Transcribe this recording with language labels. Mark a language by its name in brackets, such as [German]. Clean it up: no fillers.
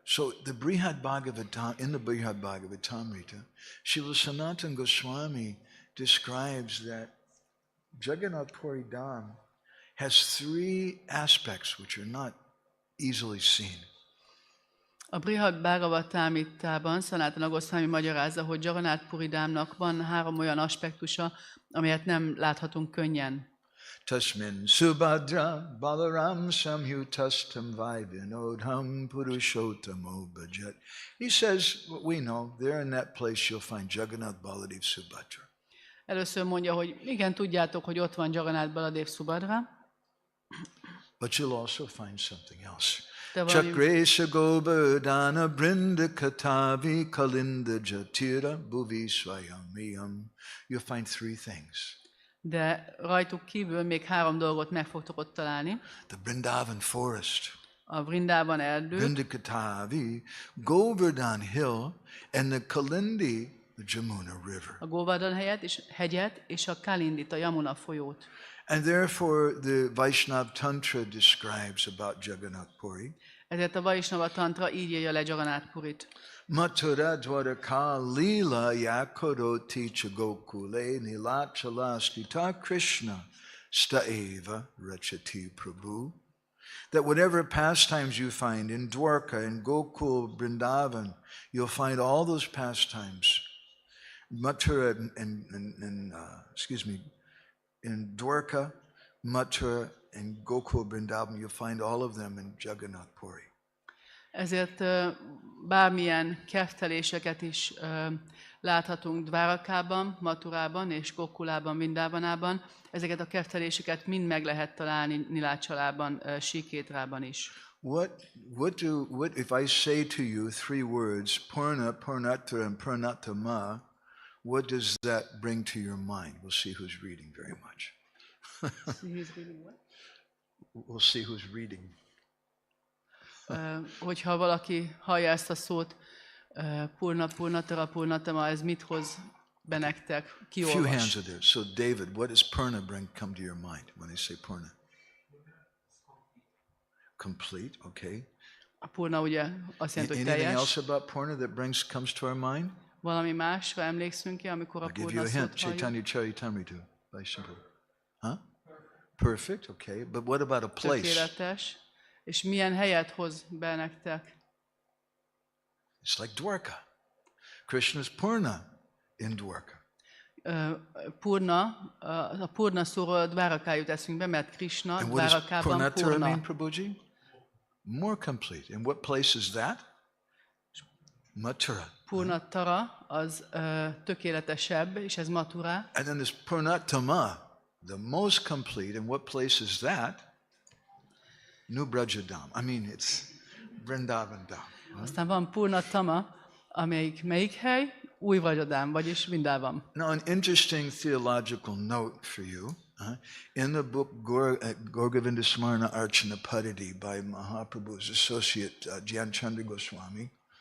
[English] So the Brihad Bhagavatam, in the Brihad Bhagavatamrita, Srila Sanatana Goswami describes that Jagannath Puri Dham has 3 aspects which are not easily seen. [Hungarian] A Brihad Bhagavatamritában Sanatana Goswami magyarázza, hogy Jagannath Puri Dhamnak van 3 olyan aspektusa, amelyet nem láthatunk könnyen. [Sanskrit] Tasmin Subhadra Balaram Samhutastam Vaivinodham Purushotamo Bhajet. [English] He says, we know, there in that place you'll find Jagannath Baladev Subhadra. [Hungarian] Először mondja, hogy igen, tudjátok, hogy ott van Jagannath Baladev Subhadra. [English] But you'll also find something else. [Sanskrit] Chakresha Govardhana Brinda Katavi Kalinda Jatira Bhuvi Swayamiyam. [English] You'll find three things. [Hungarian] De rajtuk kívül még 3 dolgot meg fogtok ott találni. [English] The Vrindavan forest. [Hungarian] A Vrindavan erdő. [English] Brinda Katavi, Govardhan hill, and the Kalindi, the Jamuna river. [Hungarian] A Govardhan hegyet és a Kalindit, a Yamuna folyót. [English] And therefore the Vaishnava Tantra describes about Jagannath Puri. [Hungarian] Ezért a Vaishnava Tantra így írja le Jagannath Purit. [Sanskrit] Mathura Dwarka Lila Yakaroti Chagokule Nilachala Stita Krishna Staeva Rachati Prabhu. [English] That whatever pastimes you find in Dwarka, in Gokul, Vrindavan, you'll find all those pastimes. Mathura in Dwarka, Mathura, and Gokul, Vrindavan, you'll find all of them in Jagannath Puri. [Hungarian] Ezért bármilyen kefteléseket is láthatunk Dvárakában, Mathurában és Gokulában, Vrindavanában. Ezeket a kefteléseket mind meg lehet találni Nilácsalában, Síkétrában is. [English] What if I say to you 3 words, Purna, Purnatra, and Purnatama, what does that bring to your mind? We'll see who's reading very much. We'll see who's reading. [Hungarian] Hogyha valaki hallja ezt a szót, Purna, Purnatara, Purnatama, ez mit hoz be nektek? Ki olvas? [English] Few hands are there. So David, what does Purna come to your mind when I say Purna? Complete, okay. [Hungarian] A Purna ugye azt jelenti, hogy teljes. [English] Anything else about Purna that comes to our mind? [Hungarian] Valami másra emlékszünk ki, amikor a Purna szót halljuk? [English] Chaitanya Charitamrita, by simple. Huh? Perfect, okay. But what about a place? [Hungarian] Tökéletes. És milyen helyet hoz be nektek? [English] It's like Dwarka. Krishna's Purna in Dwarka. [Hungarian] A Purna szóról Dváraká jut eszünkbe, mert Krishna Dvárakában Purna. [English] And what does Purnatara mean, Prabhuji? More complete. And what place is that? Mathura. [Hungarian] Purnatara az tökéletesebb, és ez Mathura. [English] And then this Purnatama, the most complete. And what place is that? New Brajadam. I mean, it's Vrindavan Dham. [Hungarian] Aztán van Purnatama, amelyik melyik hely? Új Vrajadám, vagyis Vrindavan. [English] Now, an interesting theological note for you. In the book Gour Govinda Smarna Archana Padidi by Mahaprabhu's associate Gyan Chandra Goswami.